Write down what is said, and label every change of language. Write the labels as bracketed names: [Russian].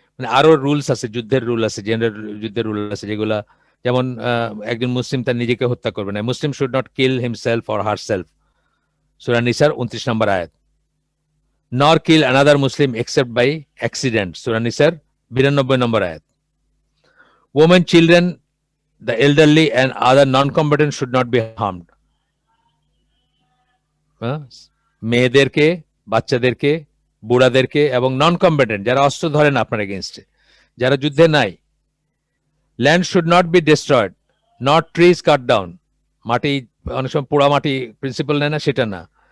[Bangla] মানে আরো রুলস আছে, যুদ্ধের রুল আছে, জেনারেল যুদ্ধের রুল আছে, যেগুলা যেমন একজন মুসলিম তার নিজেকে হত্যা করবে না। [English] Muslim should not kill himself or herself, [Bangla] সূরা নিসার 29 নম্বর আয়াত। [English] nor kill another Muslim except by accident, [Bangla] সূরা নিসার 92 নম্বর আয়াত। [English] Women, children, the elderly and other non-combatants should not be harmed. [Bangla] মেয়েদেরকে, বাচ্চাদেরকে, বুড়াদেরকে এবং নন কম্ব্যাটেন্ট যারা অস্ত্র ধরেন আপনার এগেনস্টে, যারা যুদ্ধে নাই। [English] Land should not be destroyed, not trees cut down. [Bangla] মাটি অনেক সময় পোড়া মাটি প্রিন্সিপাল নেয় না, সেটা না।